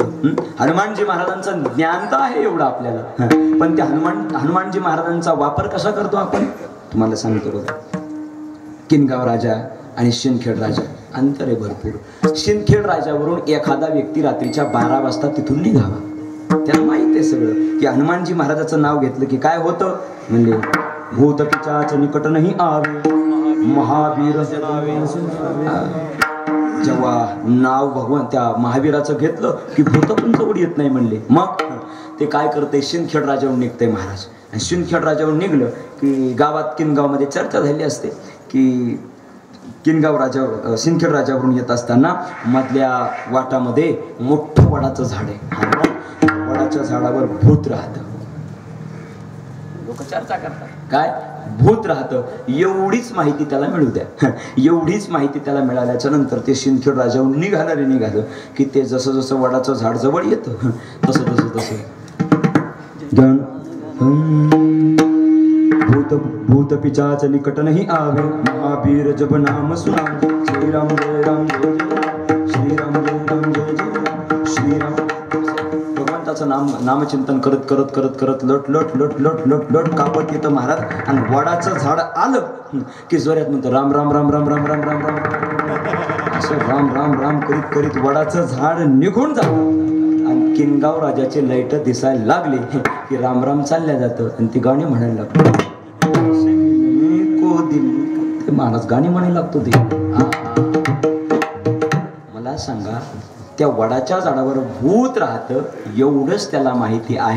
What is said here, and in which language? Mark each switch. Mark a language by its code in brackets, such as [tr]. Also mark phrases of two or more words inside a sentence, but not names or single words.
[mr] हनुमानजी महाराजांचं ज्ञान तर आहे एवढं आपल्याला, पण त्या हनुमानजी महाराजांचा वापर कसा करतो आपण तुम्हाला सांगतो बघा. किनगाव राजा आणि शिंदखेड राजा अंतर आहे भरपूर. शिंदखेड राजावरून एखादा व्यक्ती रात्रीच्या 12 वाजता तिथून निघावा. त्याला माहित आहे सगळं की हनुमानजी महाराजाचं नाव घेतलं की काय होतं. म्हणजे [hi] भूत पिशाच निकट नाही आवे, [mr] महावीर जेव्हा नाव भगवान त्या महावीराचं घेतलं की भूत पण जवळ येत नाही म्हणले. मग ते काय करते, शिंदखेड राजावरून निघते महाराज. आणि शिंदखेड राजावरून निघलं की गावात किनगावमध्ये चर्चा झाली असते की शिंदखेड राजावरून येत असताना मधल्या वाटामध्ये मोठं वडाचं झाड आहे. वडाच्या झाडावर भूत राहतं. लोक चर्चा करतात काय भूत राहतं. एवढीच माहिती त्याला मिळू द्या. एवढीच माहिती त्याला मिळाल्याच्या नंतर ते शिंदखेड राजावरून निघालं की ते जसं जसं वडाचं झाड जवळ येतं तसं [hi] भूत पिशाच निकट नाही आवे, महावीर जब नाम सुना. [sa] श्रीराम जय राम जय जय श्रीराम जय राम जय जय श्रीराम. [mr] भगवंताचं नामचिंतन करत करत करत करत लट कापत येतं महाराज. आणि वडाचं झाड आलं की जोरात म्हणतो राम राम राम राम राम राम राम राम. असं राम राम राम करीत करीत वडाचं झाड निघून जातं. आणि किनगाव राजाचे लाईट दिसायला लागले की राम राम चालल्या जातं. आणि ती गाणी म्हणायला लागतो. ते महाराज गाणी म्हणायला लागतो. ते मला सांगा त्या वडाच्या झाडावर भूत राहतं एवढंच त्याला माहिती आहे.